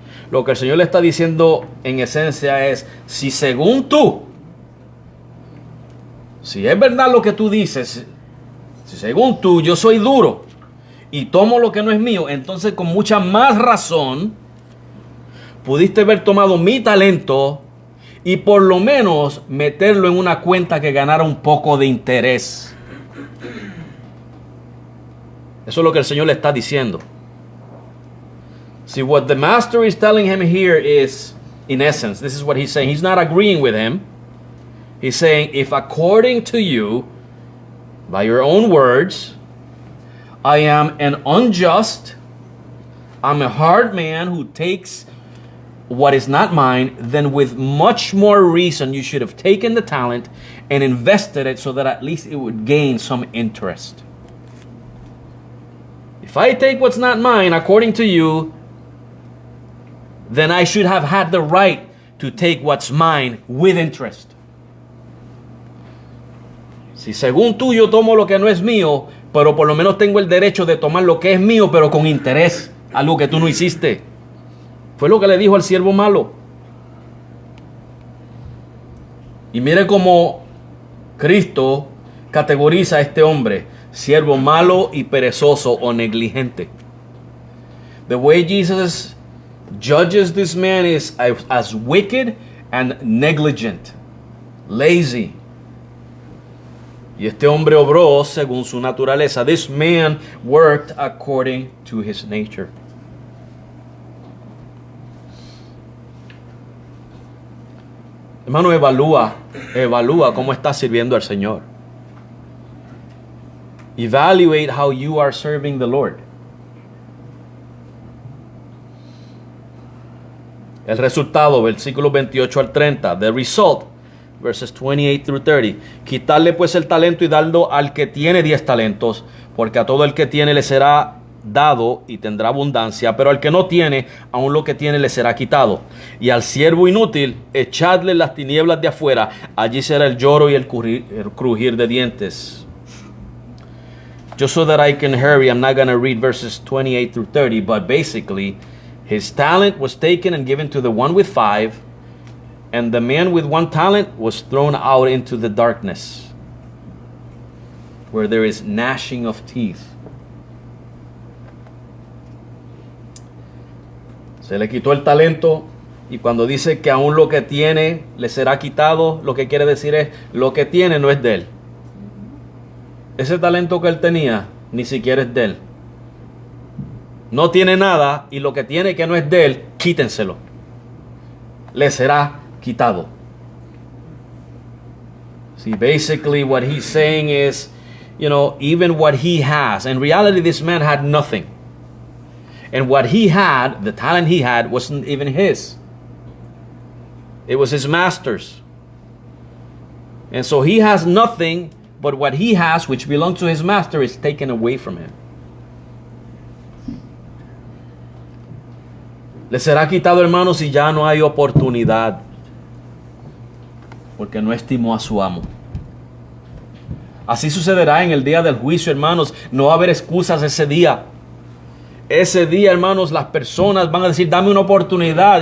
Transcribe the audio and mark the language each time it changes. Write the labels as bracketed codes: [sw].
[es] Lo que el Señor le está diciendo en esencia es: si según tú, si es verdad lo que tú dices, si según tú yo soy duro y tomo lo que no es mío, entonces con mucha más razón pudiste haber tomado mi talento y por lo menos meterlo en una cuenta que ganara un poco de interés. Eso es lo que el Señor le está diciendo. [en] See, what the master is telling him here is, in essence, this is what he's saying. He's not agreeing with him. He's saying, if according to you, by your own words, I am an unjust, I'm a hard man who takes what is not mine, then with much more reason you should have taken the talent and invested it so that at least it would gain some interest. If I take what's not mine, according to you, then I should have had the right to take what's mine with interest. [es] Si según tú yo tomo lo que no es mío, pero por lo menos tengo el derecho de tomar lo que es mío, pero con interés, algo que tú no hiciste. Fue lo que le dijo al siervo malo. Y mire cómo Cristo categoriza a este hombre: siervo malo y perezoso o negligente. [en] The way Jesus judges this man is as wicked and negligent, lazy. [es] Y este hombre obró según su naturaleza. [en] This man worked according to his nature. [es] Hermano, evalúa cómo estás sirviendo al Señor. [en] Evaluate how you are serving the Lord. [es] El resultado, versículos 28 al 30. [en] The result, verses 28 through 30. [es] Quitarle pues el talento y darlo al que tiene 10 talentos, porque a todo el que tiene le será dado y tendrá abundancia, pero al que no tiene, aun lo que tiene le será quitado. Y al siervo inútil, echadle las tinieblas de afuera, allí será el lloro y el crujir de dientes. [en] Just so that I can hurry, I'm not going to read verses 28 through 30, but basically, his talent was taken and given to the one with 5, and the man with 1 talent was thrown out into the darkness, where there is gnashing of teeth. [es] Se le quitó el talento, y cuando dice que aún lo que tiene le será quitado, lo que quiere decir es, lo que tiene no es de él. Ese talento que él tenía ni siquiera es de él. No tiene nada, y lo que tiene que no es de él, quítenselo. Le será quitado. [en] See, basically what he's saying is, even what he has, in reality this man had nothing. And what he had, the talent he had, wasn't even his. It was his master's. And so he has nothing, but what he has, which belongs to his master, is taken away from him. [es] Le será quitado, hermanos, y ya no hay oportunidad, porque no estimó a su amo. Así sucederá en el día del juicio, hermanos. No va a haber excusas ese día. Ese día, hermanos, las personas van a decir, dame una oportunidad.